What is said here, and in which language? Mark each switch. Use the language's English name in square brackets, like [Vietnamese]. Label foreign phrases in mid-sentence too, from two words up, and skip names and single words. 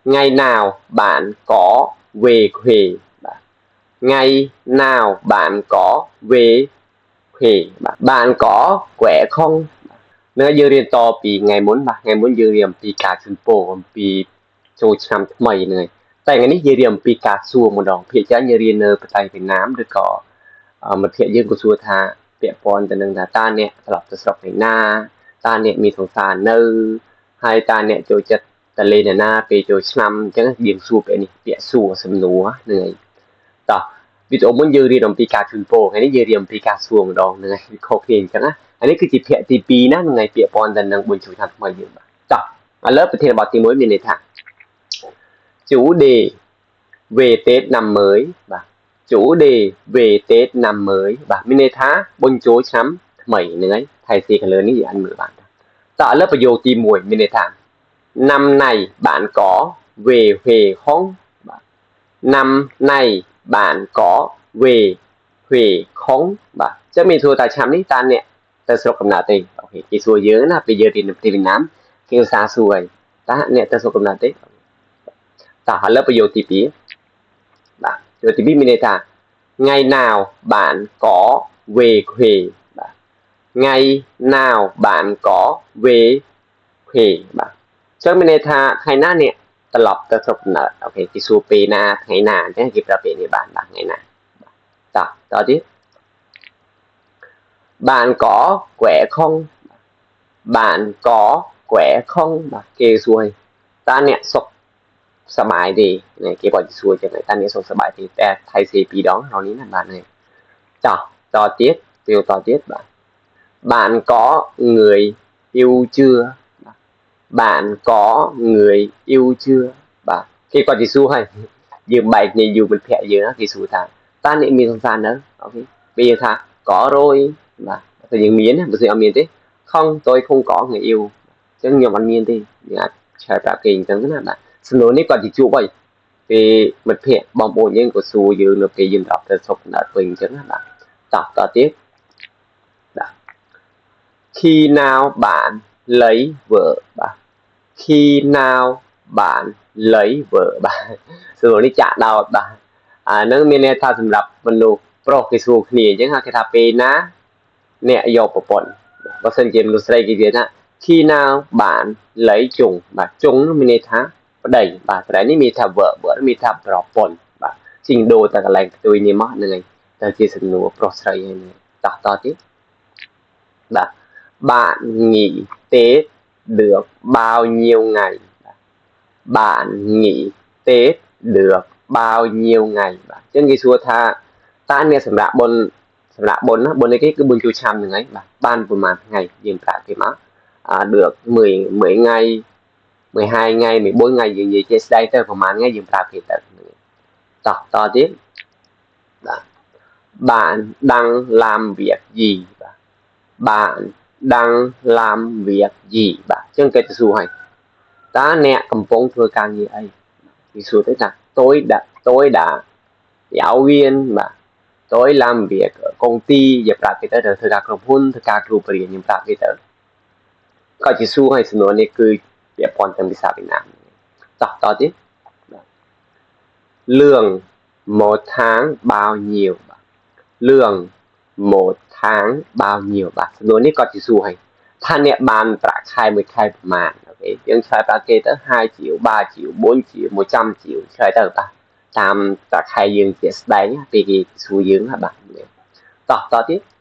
[Vietnamese] ngày nào bạn có về quê ngày nào bạn có về quê bạn có khỏe không [Khmer] នៅយើងរៀនតពីថ្ងៃមុនបាទថ្ងៃមុនយើងរៀនអំពីការជូនពរអំពីចូលឆ្នាំថ្មីហ្នឹងហើយតែថ្ងៃនេះយើងរៀនអំពីការសួរម្ដងភាគច្រើនយើងរៀននៅប្រទេសវៀតណាមឬក៏មិត្តភ័ក្តិយើងក៏សួរថាពាក់ព័ន្ធទៅនឹងថាតើអ្នកត្រ ឡប់ទៅស្រុកឯណាតើអ្នកមានសង្សារនៅហើយតើអ្នកចូលចិត្តទៅលេងឯណាពេលចូលឆ្នាំអញ្ចឹងយើងសួរពាក្យនេះពាក្យសួរសំណួរហ្នឹងហើយតោះវីដេអូមុនយើងរៀនអំពីការជូនពរថ្ងៃនេះយើងរៀនអំពីការសួរម្ដងហ្នឹងហើយខុសគ្នាអញ្ចឹង ណាអានេះគឺជាភាគទី2ណាថ្ងៃពាក្យព័ន្ធទៅនឹងបុណ្យចូលឆ្នាំថ្មីយើងបាទតោះឥឡូវប្រធានបទទី1មានន័យថា [Vietnamese] chủ đề về Tết năm mới [Khmer] បាទ [Vietnamese] chủ đề về Tết năm mới [Khmer] បាទ មានន័យថាបុណ្យចូលឆ្នាំថ្មីហ្នឹងហើយថៃស៊ីខាងលើនេះយើងអាចមើលបានតើឥឡូវប្រយោគទី1មានន័យថា [Vietnamese] năm nay bạn có về quê không [Khmer] បាទ [Vietnamese] năm nay bạn có về quê không [Khmer] បាទចឹងមានសួរថាឆ្នាំនេះតើអ្នកទៅស្រុកកំណើតទេអូខេគេសួរ យើងណាពេលយើងរៀននៅប្រទេសវៀតណាមគេឧស្សាហ៍សួរហើយតើអ្នកទៅស្រុកកំណើតទេតើឥឡូវប្រយោគទី2បាទប្រយោគទី2មានន័យថា [Vietnamese] ngày nào bạn có về quê [Khmer] បាទ [Vietnamese] ngày nào bạn có về quê [Khmer] បាទចឹងមានន័យថាថ្ងៃណាអ្នកត្រឡប់ទៅស្រុកកំណើតអូខេគេសួរពេលណាថ្ងៃណាអញ្ចឹងគេប្រើពាក្យនេះបានបាទថ្ងៃណាតើទៀត [Vietnamese] bạn có khỏe không bạn có khỏe không [Khmer] បាទគេសួរតើអ្នកសុខសប្បាយទេគេគាត់សួរចឹងតើអ្នកសុខសប្បាយទេតែថៃសេ2ដងក្នុងនេះណាបាទនេះចោះតទៀតវាតទៀតបាទ [Vietnamese] bạn có người yêu chưa bạn có người yêu chưa [Khmer] បាទគេគាត់សួរហើយយើងបែកគ្នាយូរមិត្តភក្តិយើងគេសួរថា តើអ្នកមានសង្សារនៅអូខេពេលយើងថា [Vietnamese] có rồi [Khmer] បាទតែយើងមានបើមិនអត់មានទេ [Vietnamese] không tôi không có người yêu [Khmer] ចឹងខ្ញុំអត់មានទេយើងអាចឆ្លើយប្រាប់គេអញ្ចឹងណាបាទសំណួរនេះគាត់ជាជួបហើយពេលមិត្តភក្តិបងប្អូនយើងក៏សួរយើងនៅ ពេលយើងត្រឡប់ទៅស្រុកកំណើតវិញអញ្ចឹងណាបាទតទៀតបាទ [Vietnamese] khi nào bạn lấy vợ [Khmer] បាទ [Vietnamese] khi nào bạn lấy vợ [Khmer] បាទសំណួរនេះចាក់ដោតបាទអានឹងមានន័យថាសម្រាប់មនុស្ស ប្រុសគេសួរគ្នាអញ្ចឹងគេថាពេលណាអ្នកយកប្រពន្ធបើសិនជាមនុស្សស្រីគេនិយាយថា [Vietnamese] khi nào bạn lấy chồng [Khmer] បាទជុងមានន័យថា ប្តីបាទប្តីនេះមានថា vợ មានថាប្រពន្ធបាទជីងដូរតែកន្លែងផ្ទុយនេះមកហ្នឹងហើយ តែជាសំណួរប្រុសស្រីហើយតទៀតបាទ [Vietnamese] bạn nghỉ Tết được bao nhiêu ngày bạn nghỉ Tết được bao nhiêu ngày [Khmer] បាទចឹងគេសួរថាតើអ្នកសម្រាប់បុណ្យណាបុណ្យនេះគេគឺបុណ្យចូលឆ្នាំហ្នឹងហើយបាទបានប្រហែលថ្ងៃយើងប្រាប់គេមក [Vietnamese] được 10 ngày 12 ngày 14 ngày [Khmer] យើងនិយាយជាស្ដីទៅប្រហែលថ្ងៃយើងប្រាប់គេទៅតទៀត [Vietnamese] bạn đang làm việc gì [Khmer] បាទ [Vietnamese] bạn đang làm việc gì [Khmer] បាទចឹងគេទៅសួរហើយតើអ្នកកំពុងធ្វើការងារអីគេសួរទៅថា [Vietnamese] tôi đã giáo viên [Khmer] បាទ [Vietnamese] tôi làm việc ở công ty [Khmer] យើងប្រាប់គេទៅធ្វើការក្រុមហ៊ុនធ្វើការគ្រូបរិញ្ញាខ្ញុំប្រាប់គេទៅគាត់ជាសួរហើយសំណួរនេះគឺពាក់ព័ន្ធទាំងភាសាវៀតណាមតទៀត [Vietnamese] lương một tháng bao nhiêu [Khmer] បាទ [Vietnamese] lương một tháng bao nhiêu [Khmer] បាទសំណួរនេះគាត់ជាសួរហើយថាអ្នកបានប្រាក់ខែមួយខែប្រមាណអូខេយើងឆ្លើយប្រាប់គេទៅ [Vietnamese] 2triệu 3 triệu 4 triệu 100 triệu [Khmer] ឆ្លើយទៅបាទតាមប្រាក់ខែយើងជាស្ដែងពេលគេសួរយើងបាទតទៀត